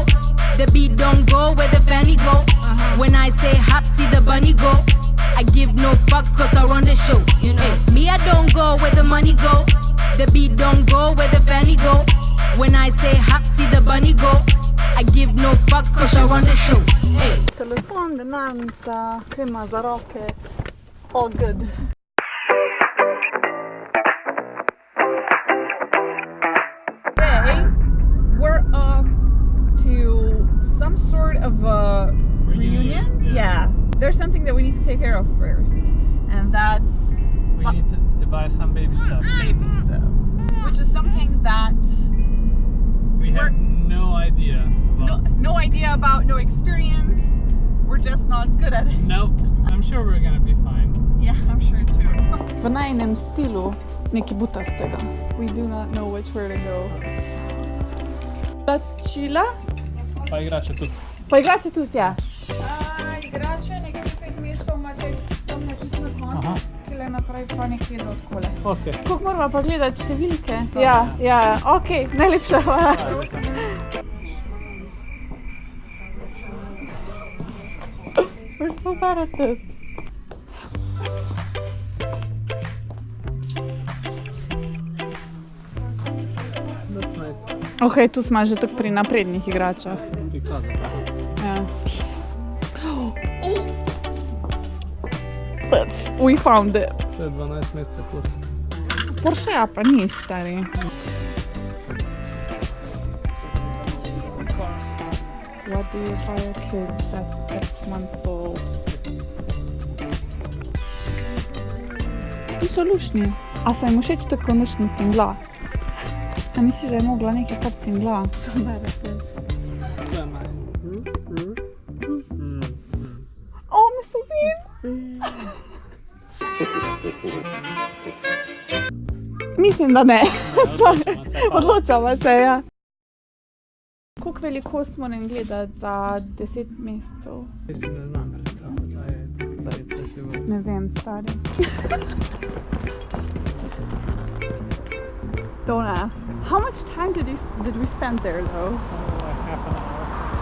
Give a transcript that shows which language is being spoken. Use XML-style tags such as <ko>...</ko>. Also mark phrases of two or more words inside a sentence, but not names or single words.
<en>The beat don't go where the fanny go. When I say hop, see the bunny go. I give no fucks cause I run the show. You know. Hey, me, I don't go where the money go. The beat don't go where the fanny go. When I say hop, see the bunny go. I give no fucks cause I run the show. Hey.</en> <sl>Telefon, denarnica, crema za roke.</sl> <en>All good. Today, we're off to some sort of a reunion? Yeah. There's something that we need to take care of first. And that's We need to buy some baby stuff. baby stuff. Which is something that We have no idea. no idea about, no experience. We're just not good at it. Nope. I'm sure we're gonna be fine. Yeah, I'm sure too.</en> <sl>V najinem stilu, neki butastega.</sl> <en>We do not know which way to go.</en> <sl>Plačila? Pa igrače tu. Pa igrače tudi, ja. Igrače nekje 5 mesecev imate tam čisto na koncu, tile naprej pa nekje do odkole. Ok. Koliko moramo pa gledati številke? Ja, ok, najlepša hvala.</sl> <en>We're so bad at this. That's nice.</en> <sl>Ok, tu smo že tako pri naprednih igračah. Ja.</sl> <en>We found it.</en> <sl>To je 12 mesecev plus. Porsche pa ni stari.</sl> <en>What do you buy a kid that's 6 months old?</en> <sl>Ti so lušni. A so jim všeč tako lušni cingla? A misliš, da je mogla nekaj kar cingla?</sl> <en>Oh, Mr.</en> <sl>Bean! Mislim, da ne. Odločamo se, ja. Koliko velikost moram gledati za 10 mesecev? Mislim, da znam predstavljati, da je to še bolj. Ne vem, stari.</sl> <en>Don't ask. How much time did we spend there though? Like half an hour.</en>